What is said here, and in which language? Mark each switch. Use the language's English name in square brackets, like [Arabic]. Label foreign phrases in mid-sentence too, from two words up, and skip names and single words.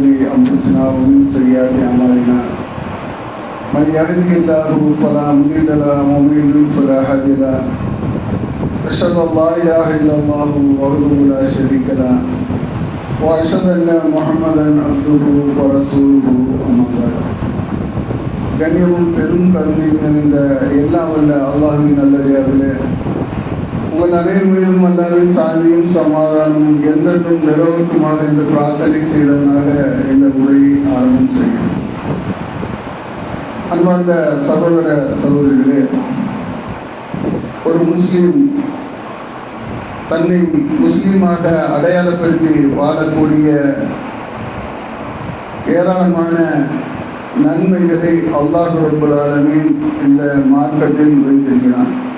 [Arabic] أنفسنا ومن سيئات أعمالنا من يهده الله فلا مضل له ومن يضلل فلا هادي له أشهد أن لا إله إلا الله وحده لا شريك له وأشهد أن محمدا عبده ورسوله أما بعد [Tamil] கண்ணியமும் பெரும் கருணையும் நிறைந்த எல்லாம் வல்ல அல்லாஹ்வின் நல்லடியார்களே, உங்கள் அனைவரும் மீதும் அல்லாஹ்வின் சாந்தியும் சமாதானமும் என்றென்றும் நிலவரக்குமாக என்று பிரார்த்தனை செய்தவனாக இந்த உரையை ஆரம்பம் செய்கிறேன். அன்பார்ந்த சகோதர சகோதரிகளே, ஒரு முஸ்லீம் தன்னை முஸ்லீமாக அடையாளப்படுத்தி வாழக்கூடிய ஏராளமான நன்மைகளை அல்லாஹ் [Arabic] رب العالمين [Tamil] இந்த மார்க்கத்தில் வைத்திருக்கிறான்.